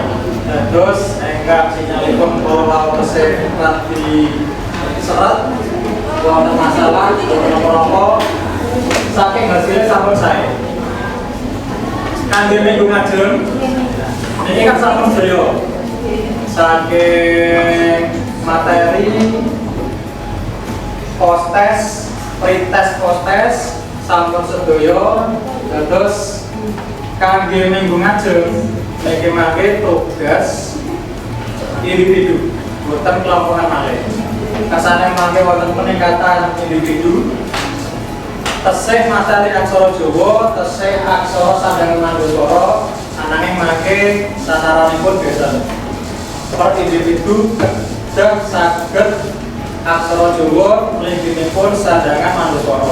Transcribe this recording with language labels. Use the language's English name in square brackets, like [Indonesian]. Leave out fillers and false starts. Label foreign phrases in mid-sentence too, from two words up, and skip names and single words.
[Javanese] Terus ingkang sinyalipun kula tesih di seret wonten masalah menapa saking hasilnya sampun sae. Kangge minggu ngajeng niki kan sampun sedaya saking materi [English] post-test, pre-test, post-test [Javanese] sampun sedaya. Terus kangge minggu ngajeng niki mangke tugas individu boten kelompokan malih. Kasane mangke wonten peningkatan individu tesih materi aksara Jawa, tesih aksara Sandangan Mandoswara, ananging mangke sasaranipun beda. Per individu kedah saged aksara Jawa mlingginipun Sandangan Mandoswara.